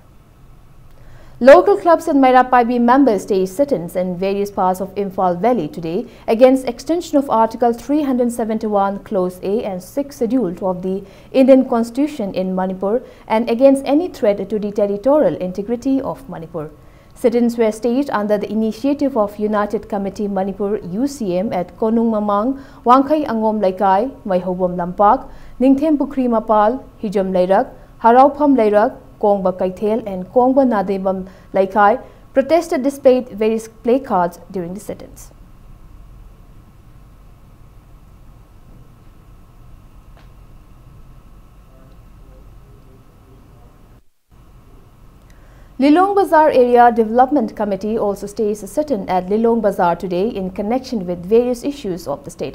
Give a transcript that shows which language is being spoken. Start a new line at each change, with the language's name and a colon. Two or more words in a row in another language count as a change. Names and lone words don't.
English: Local clubs and Mairapaibi members staged sit-ins in various parts of Imphal Valley today against extension of Article 371 Clause A and 6th Schedule of the Indian Constitution in Manipur and against any threat to the territorial integrity of Manipur. Sit-ins were staged under the initiative of United Committee Manipur UCM at Konung Mamang, Wangkai Angom Laikai, Maihobom Lampak, Ningthem Pukri Mapal, Hijam Lairak, Haraupam Lairak, Kongba Kaithel and Kongba Nadebam Laikai. Protesters displayed various placards during the sit-ins. Lilong Bazar Area Development Committee also staged a sit-in at Lilong Bazar today in connection with various issues of the state.